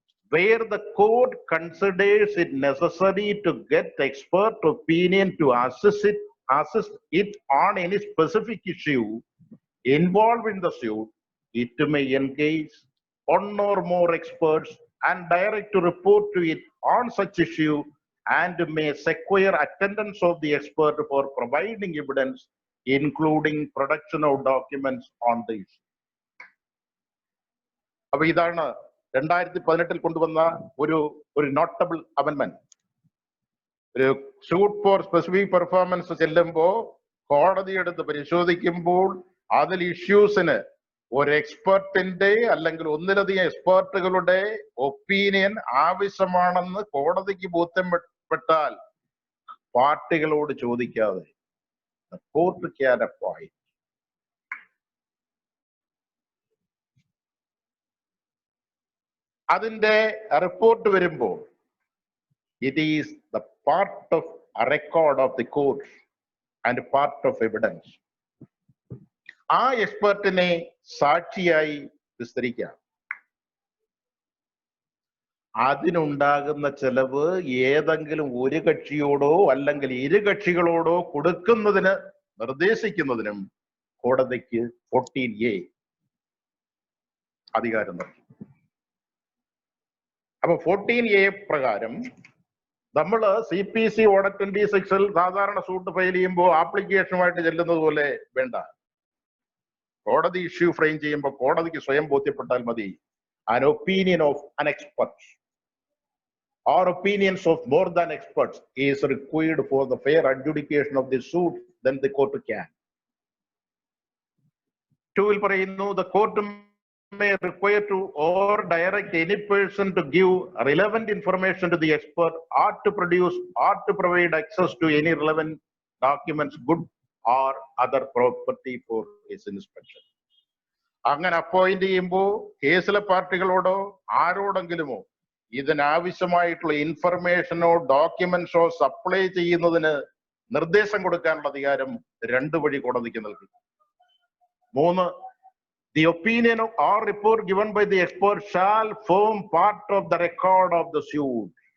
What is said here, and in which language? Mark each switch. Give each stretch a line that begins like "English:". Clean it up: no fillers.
English: where the court considers it necessary to get expert opinion to assist it on any specific issue involved in the suit, it may engage one or more experts and direct to report to it on such issue, and may secure attendance of the expert for providing evidence, including production of documents on the issue.
Malayalam: അപ്പൊ ഇതാണ് 2018 കൊണ്ടുവന്ന ഒരു notable amendment. ഒരു shoot four specific performance ചെല്ലുമ്പോ കോടതി എടുത്ത് പരിശോധിക്കുമ്പോൾ അതിൽ ഇഷ്യൂസിന് ഒരു എക്സ്പെർട്ടിന്റെ അല്ലെങ്കിൽ ഒന്നിലധികം എക്സ്പെർട്ടുകളുടെ ഒപ്പീനിയൻ ആവശ്യമാണെന്ന് കോടതിക്ക് ബോധ്യപ്പെട്ടാൽ പാർട്ടികളോട് ചോദിക്കാതെ
English: Court can appoint.
Malayalam: അതിന്റെ റിപ്പോർട്ട് വരുമ്പോൾ
English: it is the part of a record of the court and part of evidence.
Malayalam: ആ എക്സ്പെർട്ടിനെ സാക്ഷിയായി വിസ്തരിക്കാം. അതിനുണ്ടാകുന്ന ചെലവ് ഏതെങ്കിലും ഒരു കക്ഷിയോടോ അല്ലെങ്കിൽ ഇരു കക്ഷികളോടോ കൊടുക്കുന്നതിന് നിർദ്ദേശിക്കുന്നതിനും കോടതിക്ക് 14A അധികാരം നൽകി. അപ്പൊ 14A പ്രകാരം നമ്മള് CPC ഓർഡർ 26 സാധാരണ സൂട്ട് ഫയൽ ചെയ്യുമ്പോൾ ആപ്ലിക്കേഷനുമായിട്ട് ചെല്ലുന്നത് പോലെ വേണ്ട. കോടതി ഇഷ്യൂ ഫ്രെയിം ചെയ്യുമ്പോൾ കോടതിക്ക് സ്വയം ബോധ്യപ്പെട്ടാൽ മതി.
English: an opinion of an expert or opinions of more than experts is required for the fair adjudication of the suit, then the court can. 2
Malayalam: പറയുന്നു,
English: the court may require to or direct any person to give relevant information to the expert or to produce or to provide access to any relevant documents, good or other property for his inspection.
Malayalam: അങ്ങനെ appoint ചെയ്യുമ്പോൾ കേസിലെ പാർട്ടികളോടോ ആരോടെങ്കിലുമോ ഇതിനാവശ്യമായിട്ടുള്ള ഇൻഫർമേഷനോ ഡോക്യുമെന്റ്സോ supply ചെയ്യുന്നതിന് നിർദ്ദേശം കൊടുക്കാനുള്ള അധികാരം 2 വഴി കോടതിക്ക് നൽകി.
English: 3, the opinion or report given by the expert shall form part of the record of the suit.